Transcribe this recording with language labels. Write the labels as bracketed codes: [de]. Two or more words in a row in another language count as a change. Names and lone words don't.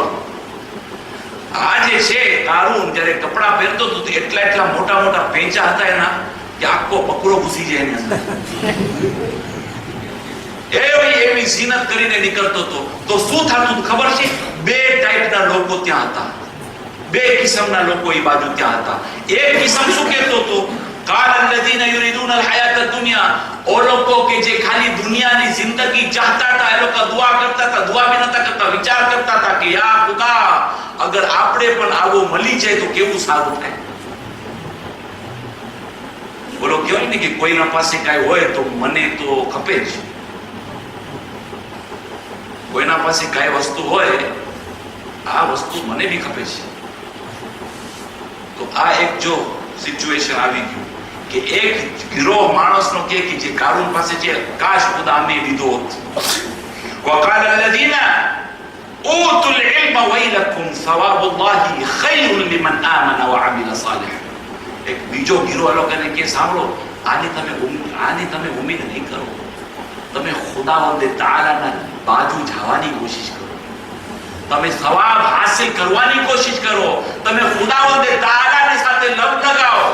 [gu] આ જે છે કારૂન જ્યારે કપડા પહેરતો હતો તો એટલા મોટા મોટા પેંચા હતા એના કે આખો બકરો ઘૂસી જાય એની અંદર. એવી ઝીનત કરીને નીકળતો હતો. તો શું થતું ખબર છે? બે ટાઈપના લોકો ત્યાં હતા, બે કિસ્મના લોકો એ બાજુ ત્યાં હતા. એક કિસ્મ શું કહેતો હતો? [ar] قال الذين يريدون الحياة الدنيا. [gu] ઓ લોકો કે જે ખાલી દુનિયાની જિંદગી ચાહતા હતા, એ લોકો દુઆ કરતા હતા, દુઆ બી નતા કરતા, વિચાર કરતા હતા કે યા ખુદા અગર આપણે પણ આવો મળી જાય તો કેવું સારું થાય. બોલો કહેવાય ને કે કોઈના પાસે કાંઈ હોય તો મને તો ખપે જ. કોઈના પાસે કાંઈ વસ્તુ હોય, આ વસ્તુ મને બી ખપે છે. તો આ એક જો સિચ્યુએશન આવી ગયું કે એક ગીરો માણસનો કે જે કારૂન પાસે છે કાશ ખુદા અમે લીધો હોત. [ar] وقال الذين اوتوا العلم ويلكم ثواب الله خير لمن آمن وعمل صالحا. [gu] એક બીજો ગીરો લોકોને કે સાંભળો, આની તમે ઉમ્મીદ નહીં કરો, તમે ખુદાવંદ તાઆલાના બાજુ જવાની કોશિશ કરો, તમે સવાબ હાસિલ કરવાની કોશિશ કરો, તમે ખુદાવંદ તાઆલાની સાથે લગ લગાવો.